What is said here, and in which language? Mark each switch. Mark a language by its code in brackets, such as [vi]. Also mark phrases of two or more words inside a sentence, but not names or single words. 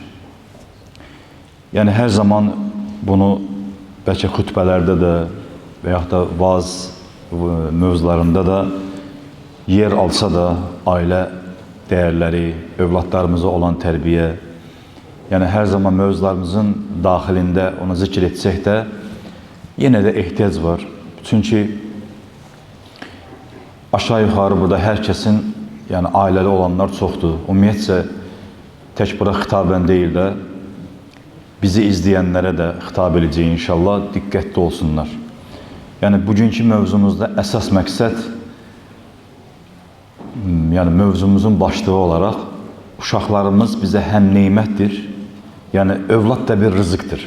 [tr] Yani her zaman bunu belki hutbelerde de veyahut da vaaz mövzularında da yer alsa da aile değerleri, evlatlarımıza olan terbiye, yani her zaman mövzularımızın dahilinde onu zikir etsek de yine de ihtiyaç var. Çünkü aşağı yukarı burada herkesin, yani aileli olanlar çoxdur. [az] Ümumiyyətcə tək bura xitaben [tr] değil de bizi izleyenlere de hitap edeceği inşallah dikkatli olsunlar. Yani bugünkü mövzumuzda [az] esas məqsəd, [tr] yani mövzumuzun başlığı olarak uşaqlarımız bize hem nimətdir, yani evlat da bir rızıktır.